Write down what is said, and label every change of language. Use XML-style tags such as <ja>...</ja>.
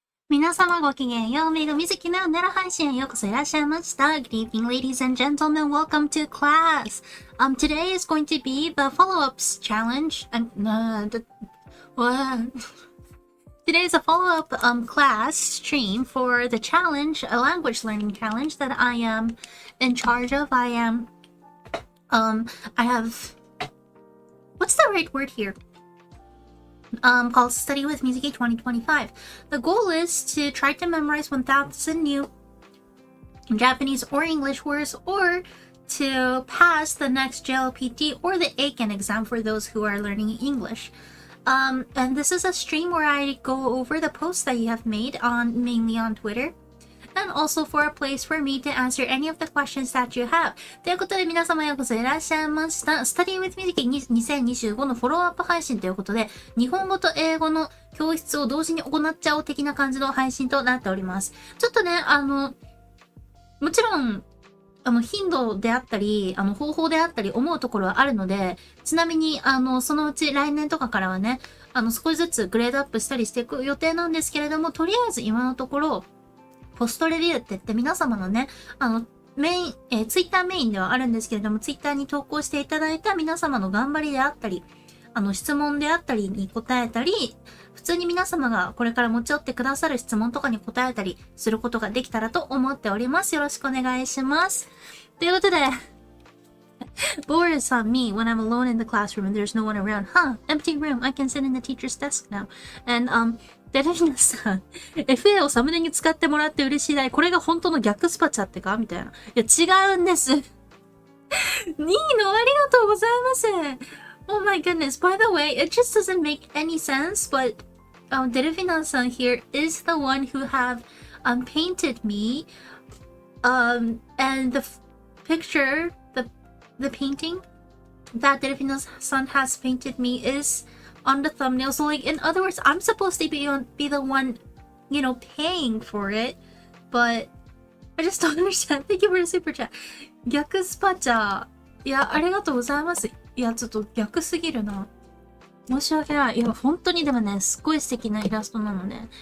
<ja>皆様ごきげんよう、メイドMizukiのネロ配信へようこそいらっしゃいました。</ja> <en>Good evening, ladies and gentlemen. Welcome to class. Today is going to be the follow-ups challenge. Today is a follow-up class stream for the challenge, a language learning challenge that I am in charge of. I have, what's the right word here? Called Study with Mizuki 2025. The goal is to try to memorize 1,000 new Japanese or English words, or to pass the next JLPT or the Aiken exam for those who are learning English. And this is a stream where I go over the posts that you have made mainly on Twitter, and also for a place for me to answer any of the questions that you have.</en> <ja>ということで皆様ようこそいらっしゃいました。Study with Mizuki 2025のフォローアップ配信ということで、日本語と英語の教室を同時に行っちゃおう的な感じの配信となっております。ちょっとね、もちろん、頻度であったり、方法であったり思うところはあるので、ちなみに、そのうち来年とかからはね、少しずつグレードアップしたりしていく予定なんですけれども、とりあえず今のところ、ポストレビューって言って皆様のね、ツイッターメインではあるんですけれども、ツイッターに投稿していただいた皆様の頑張りであったり、質問であったりに答えたり、普通に皆様がこれから持ち寄ってくださる質問とかに答えたりすることができたらと思っております。よろしくお願いします。</ja> <en>ということで、Boris on me when I'm alone in the classroom and there's no one around. Huh, empty room. I can sit in the teacher's desk now.</en> <ja>And,デレミナさん、FA をサムネに使ってもらって嬉しいだい。これが本当の逆スパチャってかみたいな。いや、違うんです。2位のありがとうございます。</ja> <en>Oh my goodness. By the way, it just doesn't make any sense, but Delphina-san here is the one who have painted me. And the picture, the painting that Delphina-san has painted me is on the thumbnail. So like, in other words, I'm supposed to be the one, you know, paying for it, but I just don't understand. Thank you for the super chat.</en> <ja>逆スパチャ。いや、ありがとうございます。いや、ちょっと逆すぎるな。申し訳ない。いや、本当にでもね、すっごい素敵なイラストなので。</ja>